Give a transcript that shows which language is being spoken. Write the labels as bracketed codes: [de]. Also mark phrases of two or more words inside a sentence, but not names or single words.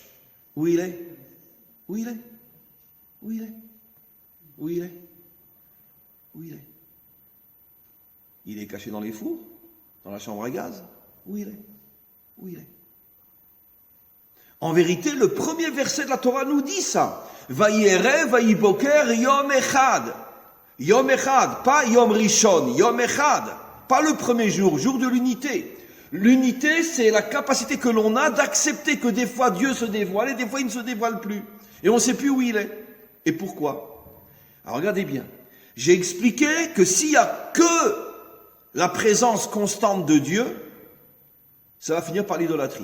[fr] Où il est? Où il est? Où il est? Où il est? Où il est? Il est caché dans les fours? Dans la chambre à gaz? Où il est? Où il est? En vérité, le premier verset de la Torah nous dit ça. [he] ויהי ערב, ויהי בקר, יום אחד. יום אחד, pas יום ראשון, יום אחד. [fr] Pas le premier jour, jour de l'unité. L'unité, c'est la capacité que l'on a d'accepter que des fois Dieu se dévoile et des fois il ne se dévoile plus. Et on ne sait plus où il est. Et pourquoi? Alors regardez bien. J'ai expliqué que s'il n'y a que la présence constante de Dieu, ça va finir par l'idolâtrie.